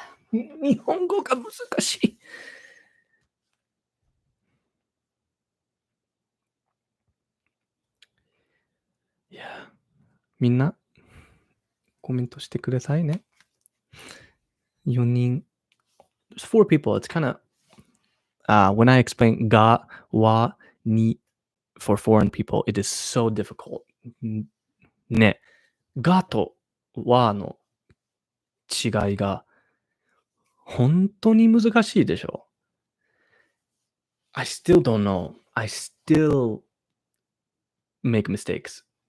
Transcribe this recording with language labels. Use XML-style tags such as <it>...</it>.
<ja>日本語が難しい。いや、みんなコメントしてくださいね。 4人。</ja> <en>There's 4 people. It's kind of when I explain が、wa, ni for foreign people, it is so difficult.</en> <ja>ね、がとわの違いが本当に難しいでしょ。</ja> <en>I still don't know. I still make mistakes.</en>